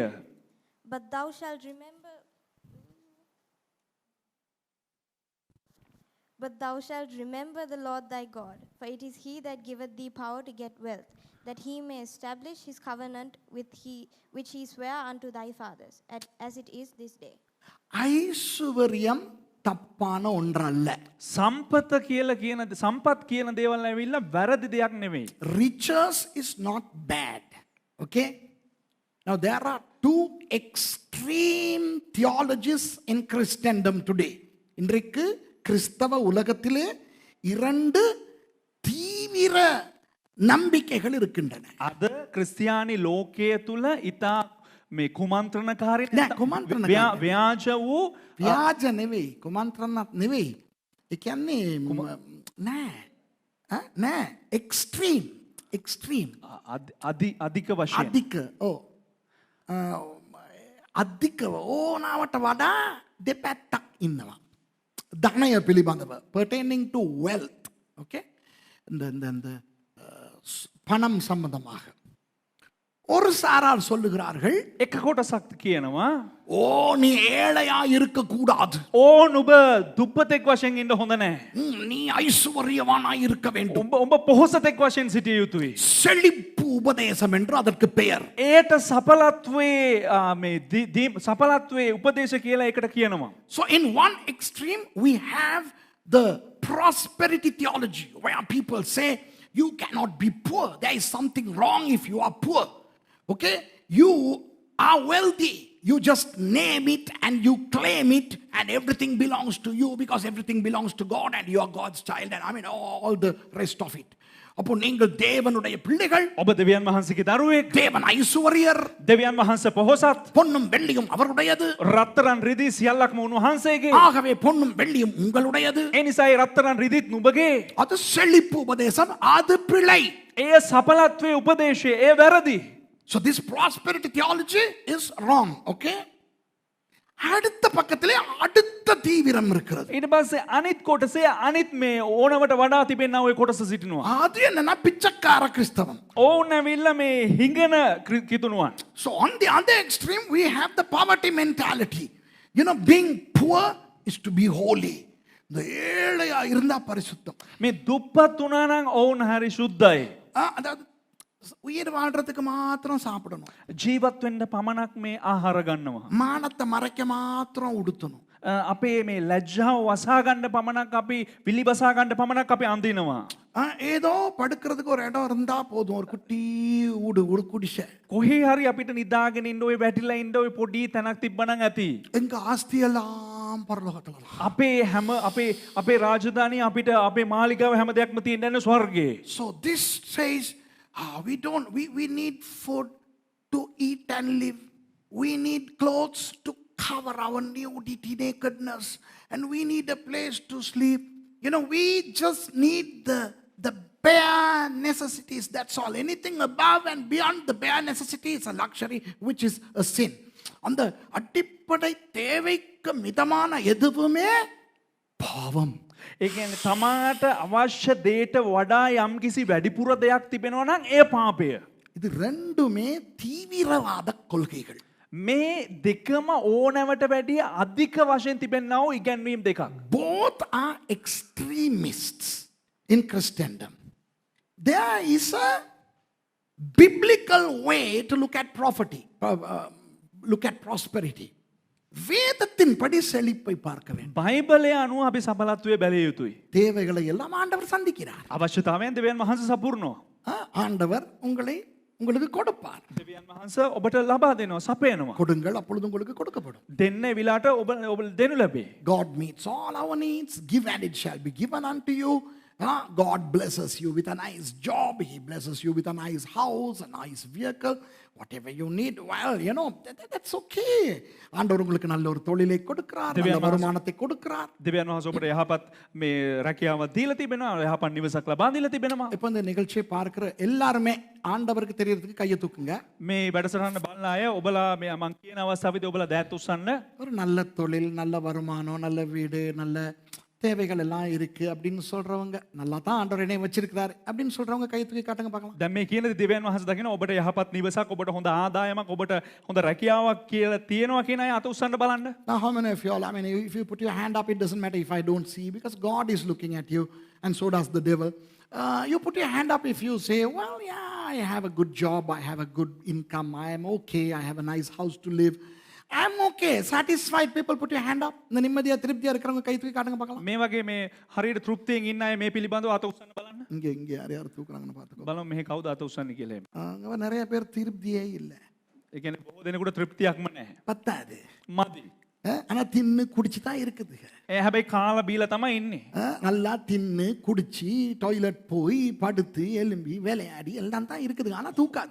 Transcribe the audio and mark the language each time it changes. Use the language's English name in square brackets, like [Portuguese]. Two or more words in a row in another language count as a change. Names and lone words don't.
[English] But thou shalt remember the Lord thy God, for it is he that giveth thee power to get wealth, that he may establish his covenant which he sware unto thy fathers, as it is this day. [Tamil] ஐஸ்வர்யம் தப்பான ஒன்றல்ல. [Sinhala] සම්පත කියලා කියන සම්පත් කියන දේවල් ඇවිල්ලා වැරදි දෙයක් නෙවෙයි. [English] Riches is not bad. Okay? Now there are two extreme theologies in Christendom today. [Tamil] இன்றைக்கு கிறிஸ்தவ உலகத்திலே இரண்டு தீவிர நம்பிக்கைகள் இருக்கின்றன. [Sinhala] අද ක්‍රිස්තියානි ලෝකයේ තුල ඊතා මේ කුමන්ත්‍රණකාරී නෑ, කුමන්ත්‍රණකාරී. ව්‍යාජ වූ ව්‍යාජ නෙවෙයි, කුමන්ත්‍රණත් නෙවෙයි. ඒ කියන්නේ නෑ එක්ස්ට්‍රීම් අධික වශයෙන් අධික අධික ඕනාවට වඩා දෙපැත්තක් ඉන්නවා. ධනය පිළිබඳව, [English] pertaining to wealth. Okay? [Tamil] இந்த பணம் சம்பந்தமாக ஒரு சாரார் சொல்லுகிறார்கள், [Sinhala] එක කොටසක් කියනවා [Tamil] ஓ நீ ஏழையா இருக்க கூடாது, [Sinhala] ඕ නුඹ දුප්පතෙක් වශයෙන් ඉන්න හොඳ නැහැ. [Tamil] நீ ஐஸ்வர்யவானா இருக்க வேண்டும். [Sinhala] උඹ පොහොසතෙක් වශයෙන් සිටිය යුතුයි. [Tamil] செழிப்பு உபதேசம் என்று அதற்கு பெயர். [Sinhala] ඒට සඵලත්වයේ මේ සඵලත්වයේ උපදේශ කියලා ඒකට කියනවා. [English] So in one extreme we have the prosperity theology, where people say you cannot be poor, there is something wrong if you are poor. Okay, you are wealthy, you just name it and you claim it and everything belongs to you because everything belongs to God and you are God's child, and I mean all the rest of it. [Tamil] அப்போ நீங்கள் தேவனுடைய பிள்ளைகள், [Sinhala] ඔබ දෙවියන් වහන්සේගේ දරුවෙක්, [Tamil] தேவன் ஐஸ்வர்யர், [Sinhala] දෙවියන් වහන්සේ පොහොසත්, [Tamil] பொன்னும் வெள்ளியும் அவருடையது, [Sinhala] රත්තරන් රිදී සියල්ලක්ම උන්වහන්සේගේ. [Tamil] ஆகவே பொன்னும் வெள்ளியும் உங்களுடையது. [Sinhala] ඒ නිසා ඒ රත්තරන් රිදීත් නුඹගේ. [Tamil] அது செழிப்பு உபதேசம், அது பிழை. [Sinhala] ඒ සඵලත්වයේ උපදේශය ඒ වැරදි. [English] So this prosperity theology is wrong. Okay? [Tamil] அடுத்த பக்கத்திலே அடுத்த தீவிரம் இருக்கிறது. [Sinhala] ඊට පස්සේ අනිත් කොටසේ අනිත් මේ ඕනවට වඩා තිබෙනා ওই කොටස සිටිනවා. [Tamil] அது என்னன்னா பிச்சைக்கார கிறிஸ்தவம். [Sinhala] ඕන් ඇවිල්ලා මේ හිඟන කිතුණුවන්. [English] So on the other extreme we have the poverty mentality. You know, being poor is to be holy. [Tamil] இந்த ஏழையா இருந்தா பரிசுத்தம். [Sinhala] මේ දුප්පත් වුණා නම් ඕන් හරි සුද්ධයි. [Tamil] அதாவது உயிர் வாழ்றதுக்கு மாத்திரம் சாப்பிடணும், [Sinhala] ජීවත් වෙන්න පමණක් මේ ආහාර ගන්නවා. [Tamil] மானத்தை மறைக்க மாத்திரம் உடுத்தணும், [Sinhala] අපේ මේ ලැජ්ජාව වසා ගන්න පමණක් අපි පිළිබසා ගන්න පමණක් අපි අඳිනවා. [Tamil] ஏதோ படுக்கிறதுக்கு ஒரு இடம் இருந்தா போதும், ஒரு குட்டி ஊடு, ஒரு குடிசை. [Sinhala] කොහේ හරි අපිට නිදාගෙන ඉන්න ඔය වැටිලා ඉන්න ඔය පොඩි තැනක් තිබ්බනම් ඇති. [Tamil] எங்க ஆஸ்தி எல்லாம் பரலோகத்துல. [Sinhala] අපේ හැම අපේ රාජධානිය අපිට අපේ මාලිගාව හැම දෙයක්ම තියෙන්නේ ස්වර්ගයේ. [English] So this says we need food to eat and live, we need clothes to cover our nudity, nakedness, and we need a place to sleep. You know, we just need the bare necessities necessities, that's all. Anything above and beyond the bare necessity is a luxury, which is a sin. [Tamil] அந்த அடிப்படை தேவைக்கு மிதமான எதுவுமே பாவம். [Sinhala] ඒ කියන්නේ තමාට අවශ්‍ය දේට වඩා යම්කිසි වැඩිපුර දෙයක් තිබෙනවා නම් ඒ පාපය. [Tamil] இது ரெண்டுமே தீவிரவாத கொள்கைகள். [Sinhala] මේ දෙකම ඕනෑවට වැඩිය අධික වශයෙන් තිබෙන්නා වූ ඉගැන්වීම් දෙකක්. [English] Both are extremists in Christendom. There is a biblical way to look at look at prosperity. [Tamil] வேதத்தின்படி செழிப்பை பார்க்க வேண்டும். [Sinhala] බයිබලය අනුව අපි සබලත්වයේ බැලිය යුතුයි. [Tamil] தேவைகளை எல்லாம் ஆண்டவர் சந்திக்கிறார். [Sinhala] අවශ්‍යතාවයන් දෙවියන් වහන්සේ සපුරනවා. [Tamil] ஆண்டவர் உங்களுக்கு கொடுப்பார். [Sinhala] දෙවියන් වහන්සේ ඔබට ලබා දෙනවා, සපයනවා. [Tamil] கொடுங்கள் அப்பொழுது உங்களுக்கு கொடுக்கப்படும். [Sinhala] දෙන්න විලාට ඔබ දෙනු ලැබේ. [English] God meets all our needs. Give and it shall be given unto you. God blesses you with a nice job. He blesses you with a nice house, a nice vehicle. Whatever you need, well, that's okay. [Tamil] ஆண்டவர் உங்களுக்கு நல்ல ஒரு தொழிலை கொடுக்கிறார், நல்ல வருமானத்தை கொடுக்கிறார். [Sinhala] දෙවියන් වහන්සේ ඔබට යහපත් මේ රැකියාව දීලා තිබෙනවා, යහපත් නිවසක් ලබා දීලා තිබෙනවා. [Tamil] இப்போ இந்த நிகழ்ச்சியை பார்க்கிற எல்லாருமே ஆண்டவருக்கு தெரியறதுக்கு கையை தூக்குங்க. [Sinhala] මේ වැඩසටහන බලන අය ඔබලා මේ මම කියන අවස්ථාවේදී ඔබලා දෑත් උස්සන්න. [Tamil] ஒரு நல்ல தொழில், நல்ல வருமானம், நல்ல வீடு, நல்ல தேவைகள் எல்லாம் இருக்கு அப்படின்னு சொல்றவங்க, நல்லா தான் ஆண்டவர் என்னை வச்சிருக்கிறாரு அப்படின்னு சொல்றவங்க கை தூக்கி காட்டுங்க பார்க்கலாம். [Sinhala] දැන් මේ කියන දෙවියන් වහන්සේ දකින ඔබට යහපත් නිවසක්, ඔබට හොඳ ආදායමක්, ඔබට හොඳ රැකියාවක් කියලා තියෙනවා කියන අය අත උස්සන්න බලන්න. [English] Now how many of you all, if you put your hand up, it doesn't matter if I don't see, because God is looking at you and so does the devil. You put your hand up if you say, well, yeah, I have a good job, I have a good income, I am okay, I have a nice house to live, I'm okay. Satisfied people, put your hand up. [Tamil] இந்த நிம்மதியா திருப்தியா இருக்கிறவங்க கை தூக்கி காட்டுங்க பார்க்கலாம். [Sinhala] මේ වගේ මේ හරියට තෘප්තියෙන් ඉන්න අය මේ පිළිබඳව අත උස්සන්න බලන්න. [Tamil] இங்க யார் தூக்குறாங்கன்னு பார்த்துக்கோ. [Sinhala] බලමු මෙහි කවුද අත උස්සන්නේ කියලා. [Tamil] அங்க நிறைய பேர் திருப்தியே இல்ல. [Sinhala] ඒ කියන්නේ බොහෝ දෙනෙකුට තෘප්තියක්ම නැහැ. [Tamil] பத்தாது. [Sinhala] මදි. [Tamil] ஆனா தின்னு குடிச்சு தான் இருக்குது. [Sinhala] හැබැයි කාලා බීලා තමයි ඉන්නේ. [Tamil] நல்லா தின்னு குடிச்சு டாய்லெட் போய் படுத்து எலும்பி விளையாடி எல்லாம் தான் இருக்குது. ஆனா தூக்காது.